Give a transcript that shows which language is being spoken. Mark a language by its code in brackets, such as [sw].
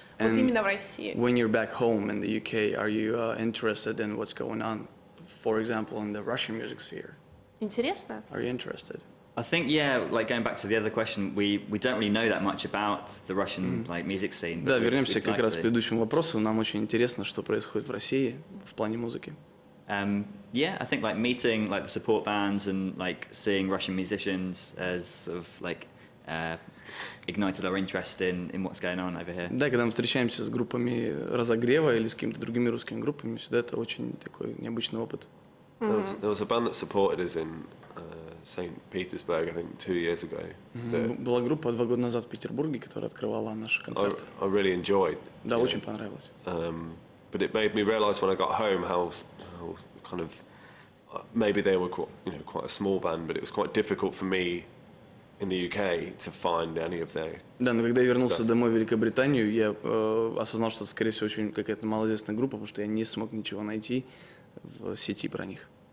[ru] вот именно в России. [en] When you're back home in the UK, are you interested in what's going on, for example, in the Russian music sphere? [ru] Интересно? [en] Are you interested? I think, yeah, like going back to the other question, we don't really know that much about the Russian like music scene. [ru] Да, вернемся как раз к предыдущему вопросу. Нам очень интересно, что происходит в России в плане музыки. [en] Yeah, I think like meeting like the support bands and like seeing Russian musicians as sort of like ignited our interest in what's going on over here. [ru] Да, когда мы встречаемся с группами разогрева или с какими-то другими русскими группами, всегда это очень такой необычный опыт. [en] There was a band that supported us in St. Petersburg, I think, 2 years ago. [ru] Была группа 2 года назад в Петербурге, которая открывала наши концерты. [en] I really enjoyed. [ru] Да, очень понравилось. [en] But it made me realise when I got home how kind of maybe they were quite a small band, but it was quite difficult for me in the UK to find any of their. [ru] Да, но когда я вернулся домой в Великобританию, я осознал, что это, скорее всего, очень какая-то малоизвестная группа, потому что я не смог ничего найти в сети про них.